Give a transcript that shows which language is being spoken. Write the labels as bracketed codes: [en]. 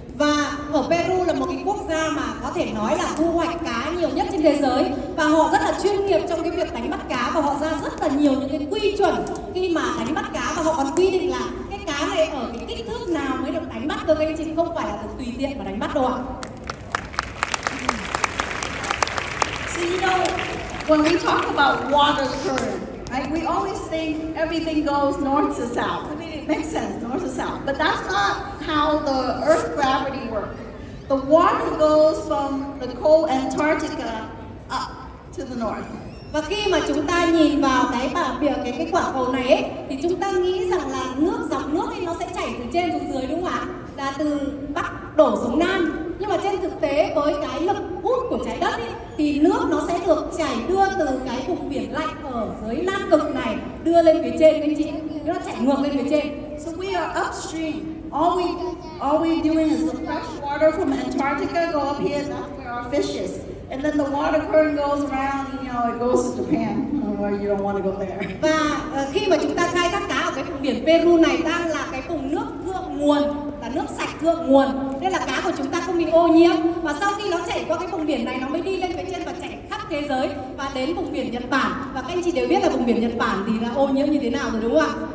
[vi] Và ở Peru là một cái quốc gia mà có thể nói là thu hoạch cá nhiều nhất trên thế giới, và họ rất là chuyên nghiệp trong cái việc đánh bắt cá, và họ ra rất là nhiều những cái quy chuẩn khi mà đánh bắt cá, và họ còn quy định là cái cá này ở cái kích thước nào mới được đánh bắt cơ, các anh chị, không phải là được tùy tiện mà đánh bắt đâu ạ. [en] So you know, when we talk about water current, right? We always think everything goes north to south. I mean, it makes sense, north to south. But that's not how the Earth gravity works. The water goes from the cold Antarctica up to the north. [vi] Và khi mà chúng ta nhìn vào cái cái quả cầu này ấy, thì chúng ta nghĩ rằng là dòng nước ấy nó sẽ chảy từ trên xuống dưới, đúng không ạ? Là từ Bắc đổ xuống Nam. Nhưng mà trên thực tế với cái lực hút của trái đất ấy, thì nước nó sẽ được chảy đưa từ cái vùng biển lạnh ở dưới Nam Cực này đưa lên phía trên, các anh chị. Nó chảy ngược lên phía trên. [en] So we are upstream. All we doing is the fresh water from Antarctica go up here. That's where our fish is. And then the water current goes around, you know, it goes to Japan, where you don't want to go there. [vi] Và khi mà chúng ta khai thác cá ở cái vùng biển Peru này đang là cái vùng nước thượng nguồn, là nước sạch thượng nguồn, nên là cá của chúng ta không bị ô nhiễm. Và sau khi nó chảy qua cái vùng biển này, nó mới đi lên phía trên và chảy khắp thế giới và đến vùng biển Nhật Bản. Và các anh chị đều biết là vùng biển Nhật Bản thì là ô nhiễm như thế nào rồi, đúng không ạ?